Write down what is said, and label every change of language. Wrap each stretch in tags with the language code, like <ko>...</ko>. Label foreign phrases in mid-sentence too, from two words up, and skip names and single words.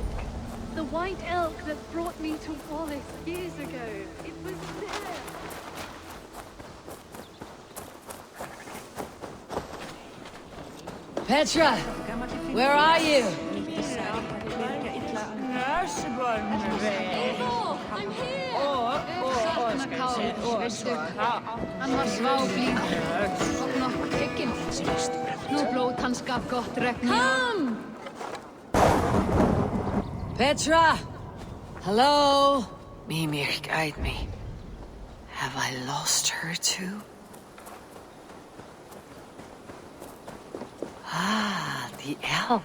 <en>The white elk that brought me to Wallace years ago. It was there. Petra! Where are you? Eivor, I'm here!</en> <is>Hann var sváblíður og nokkuð tekinn. Nú blóð hans gaf gott regn.</is> <en>Come! Petra! Hello? Mimir, guide me. Have I lost her too? Ah, the elk.</en>